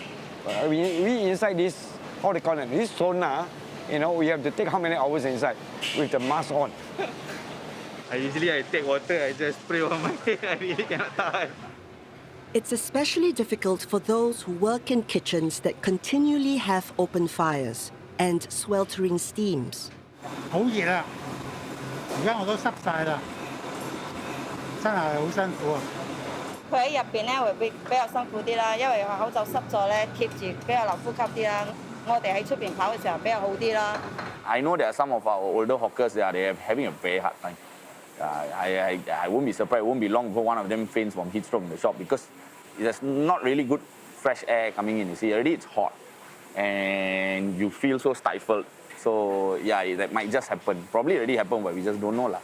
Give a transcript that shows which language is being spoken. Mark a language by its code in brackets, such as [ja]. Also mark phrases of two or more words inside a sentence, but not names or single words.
[en] We inside this, how they call it, this sauna, we have to take how many hours inside with the mask on? Usually I take water, I just spray on my head, I really cannot tahan. It's especially difficult for those who work in kitchens that continually have open fires and sweltering steams. [yue] 好熱啊！而家我都濕晒啦，真係好辛苦啊！佢喺入邊咧會比較辛苦啲啦，因為個口就濕咗咧，貼住比較流呼吸啲啦。我哋喺出邊跑嘅時候比較好啲啦。 [en] I know that some of our older hawkers, they are having a very hard time. I won't be surprised. It won't be long before one of them faints from heat stroke in the shop because there's not really good fresh air coming in. You see, already it's hot, and you feel so stifled. So yeah, that might just happen. Probably already happened, but we just don't know lah.